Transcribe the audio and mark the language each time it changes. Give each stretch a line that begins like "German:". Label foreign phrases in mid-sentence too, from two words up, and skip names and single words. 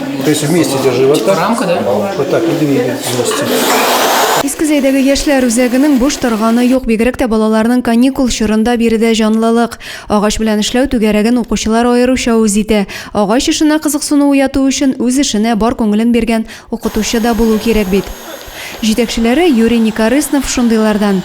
Russian: То есть вместе держи вот так. Рамка, да? Вот так и двигай вместе.
Tatar: Искезәйдәге яшьләр үзәгенең буш торганы юк, бигрәк тә балаларның каникул чорында биредә җанлылык. Агач белән эшләү түгәрәген укучылар аеруча үз итә. Агач эшенә кызыксыну уяту өчен үз эшенә бар күңелен биргән укытучы да булу кирәк бит. Җитәкчеләре Юрий Никорыснов шундыйлардан.